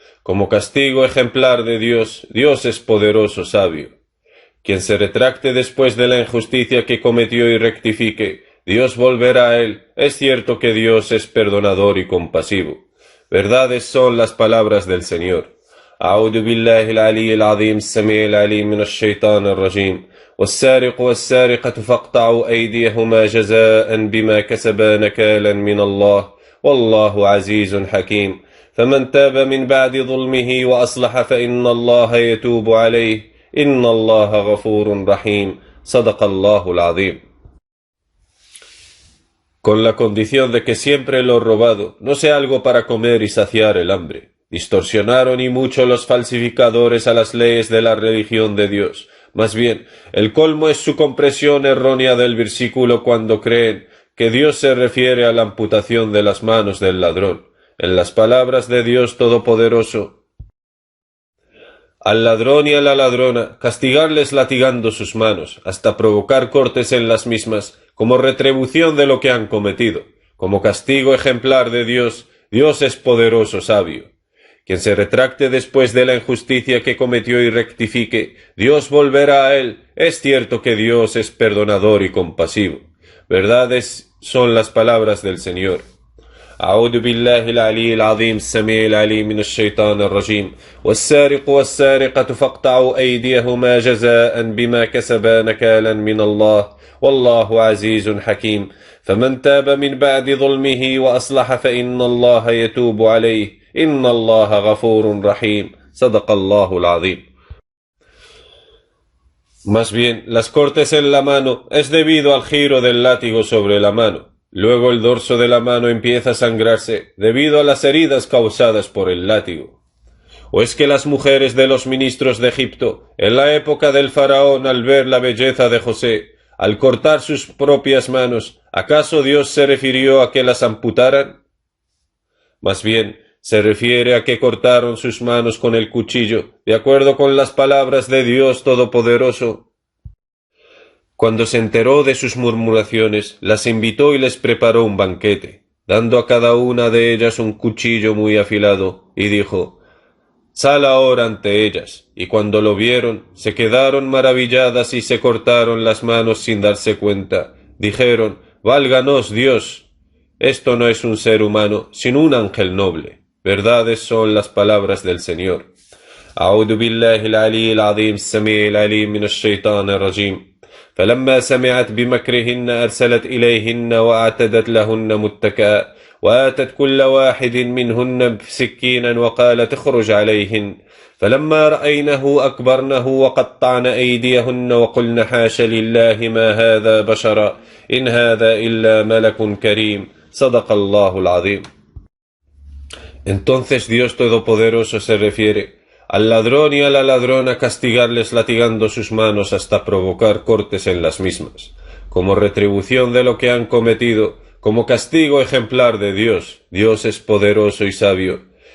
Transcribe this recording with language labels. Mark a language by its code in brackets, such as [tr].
[es] Como castigo ejemplar de Dios, Dios es poderoso, sabio. Quien se retracte después de la injusticia que cometió y rectifique, Dios volverá a él. Es cierto que Dios es perdonador y compasivo. Verdades son las palabras del Señor. [ar] أعوذ بالله العلي العظيم السميع العليم من الشيطان الرجيم والسارق والسارقة فاقطعوا أيديهما جزاء بما كسبا نكالا من الله والله عزيز حكيم فمن تاب من بعد ظلمه وأصلح فإن الله يتوب عليه إن الله غفور رحيم صدق الله العظيم. [es] Con la condición de que siempre lo robado no sea algo para comer y saciar el hambre. Distorsionaron y mucho los falsificadores a las leyes de la religión de Dios. Más bien, el colmo es su comprensión errónea del versículo cuando creen que Dios se refiere a la amputación de las manos del ladrón. En las palabras de Dios Todopoderoso, al ladrón y a la ladrona castigarles latigando sus manos, hasta provocar cortes en las mismas, como retribución de lo que han cometido. Como castigo ejemplar de Dios, Dios es poderoso, sabio. Quien se retracte después de la injusticia que cometió y rectifique, Dios volverá a él. Es cierto que Dios es perdonador y compasivo. Verdades son las palabras del Señor. [ar] أعوذ بالله العلي العظيم السميع العليم من الشيطان الرجيم والسارق والسارقة فاقطعوا أيديهما جزاء بما كسبا نكالا من الله والله عزيز حكيم فمن تاب من بعد ظلمه وأصلح فإن الله يتوب عليه إن الله غفور رحيم صدق الله العظيم. [es] Más bien, las cortes en la mano es debido al giro del látigo sobre la mano. Luego el dorso de la mano empieza a sangrarse debido a las heridas causadas por el látigo. ¿O es que las mujeres de los ministros de Egipto, en la época del faraón, al ver la belleza de José, al cortar sus propias manos, acaso Dios se refirió a que las amputaran? Más bien, se refiere a que cortaron sus manos con el cuchillo, de acuerdo con las palabras de Dios Todopoderoso. Cuando se enteró de sus murmuraciones, las invitó y les preparó un banquete, dando a cada una de ellas un cuchillo muy afilado, y dijo: «Sal ahora ante ellas». Y cuando lo vieron, se quedaron maravilladas y se cortaron las manos sin darse cuenta. Dijeron: «Válganos Dios, esto no es un ser humano, sino un ángel noble». Verdades son las palabras del Señor. [ar] أعوذ بالله العلي العظيم السميع العليم من الشيطان الرجيم فلما سمعت بمكرهن أرسلت إليهن وأعتدت لهن متكئا وآتت كل واحد منهن سكينا وقالت اخرج عليهن فلما رأينه أكبرنه وقطعن أيديهن وقلن حاش لله ما هذا بشرا إن هذا إلا ملك كريم صدق الله العظيم. [es] Entonces Dios Todopoderoso se refiere al ladrón y a la ladrona castigarles latigando sus manos hasta provocar cortes en las mismas, como retribución de lo que han cometido, como castigo ejemplar de Dios. Dios es poderoso y sabio.